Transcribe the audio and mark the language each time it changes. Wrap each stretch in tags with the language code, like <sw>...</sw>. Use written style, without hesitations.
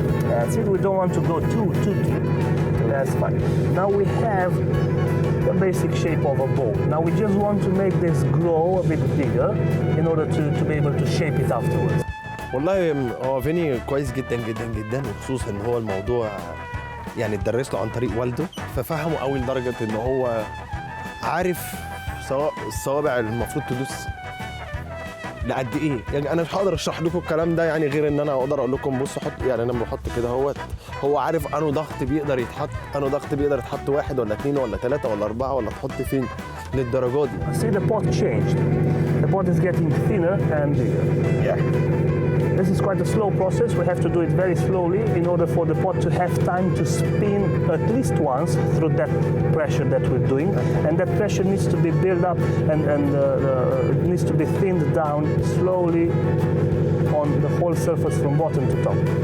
<en>That's it. We don't want to go too deep. That's fine. Now we have the basic shape of a bowl. Now we just want to make this grow a bit bigger in order to be able to shape it afterwards.</en> <ar>والله هو فيني كويس جدا جدا جدا، وخصوصا ان هو الموضوع يعني اتدرس له عن طريق والده، ففهمه قوي لدرجه ان هو عارف سواء الصوابع المفروض تدوس لقد ايه. يعني انا مش هقدر اشرح لكم الكلام ده، يعني غير ان انا اقدر اقول لكم بصوا حط، يعني انا بحط كده هو عارف انه ضغط بيقدر يتحط، انه ضغط بيقدر يتحط 1 ولا 2 ولا 3 ولا 4 ولا تحط فين للدرجه دي.</ar> <en>See, the pot changed. The pot is getting thinner and bigger. Yeah. This is quite a slow process. We have to do it very slowly in order for the pot to have time to spin at least once through that pressure that we're doing. And that pressure needs to be built up and it needs to be thinned down slowly on the whole surface from bottom to top.</en>